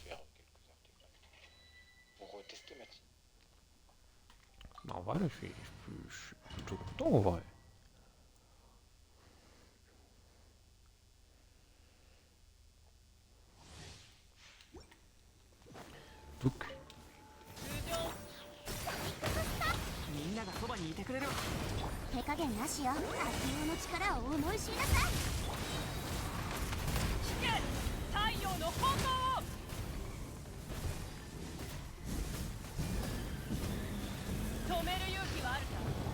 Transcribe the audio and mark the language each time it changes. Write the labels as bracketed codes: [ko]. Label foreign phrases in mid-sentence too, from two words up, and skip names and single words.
[fr] Non, en vrai, là, je suis plutôt content, en vrai. Donc, [ja] みんながそばにいてくれる。手加減なしよ。悪用の力を思い知りなさい。太陽の炎を止める勇気はあるか。